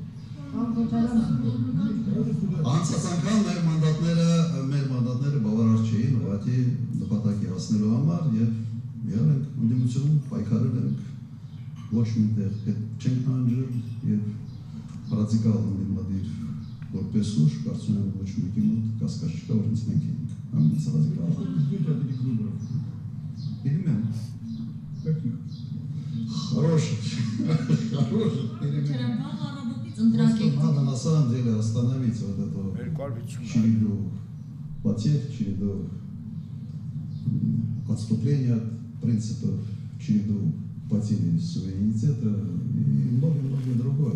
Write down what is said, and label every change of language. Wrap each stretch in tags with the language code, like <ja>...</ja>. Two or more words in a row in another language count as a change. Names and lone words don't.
<hy>Անցած անգամ մեր մանդատները բավարար չէին ուղղակի նպատակի հասնելու համար եւ եղել ենք ընդդիմություն, պայքարել ենք ոչ մի տեղ չենք նահանջել եւ ռադիկալ ընդդիմադիր որպես ուժ կարծում եմ ոչ մեկի մոտ կասկած չկա որ ինձ մենք ենք ամենից ռադիկալ։ Перемен.</hy> <ru>Каких? Хороших. Перемен. Надо на самом деле остановить вот эту череду потерь, череду отступления от принципов, череду потери суверенитета и многое другое.</ru>